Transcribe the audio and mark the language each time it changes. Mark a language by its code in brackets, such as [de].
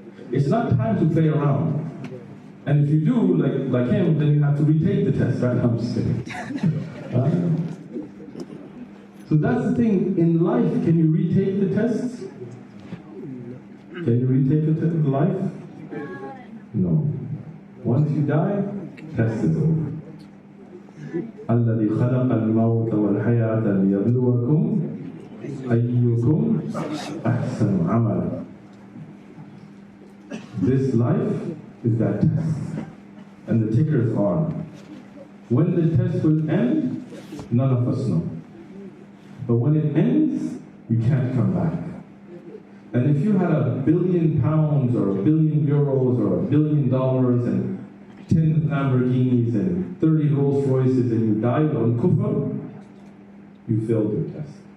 [en] It's not time to play around. And if you do, like him, then you have to retake the test, right? I'm just kidding. So that's the thing. In life, can you retake the tests? Can you retake a test in life? No. Once you die, test is over. [ar] الذي خلق الموت والحياة ليبلوكم أيكم أحسن عملا. [en] This life is that test, and the ticker is on. When the test will end, none of us know. But when it ends, you can't come back. And if you had £1 billion or €1 billion or $1 billion and 10 Lamborghinis and 30 Rolls Royces and you died on kufr, you failed your test.